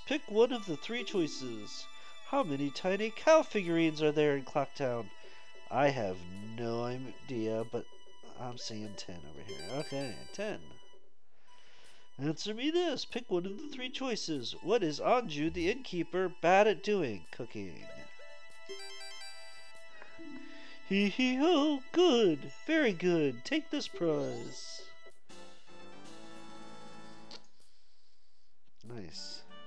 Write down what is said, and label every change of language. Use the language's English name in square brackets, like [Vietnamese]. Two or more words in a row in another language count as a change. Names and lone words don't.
[English] Pick one of the three choices. How many tiny cow figurines are there in Clocktown? I have no idea, but I'm seeing 10 over here. Okay, 10. Answer me this. Pick one of the three choices. What is Anju, the innkeeper, bad at doing? Cooking. Hee hee ho. Good. Very good. Take this prize. Nice.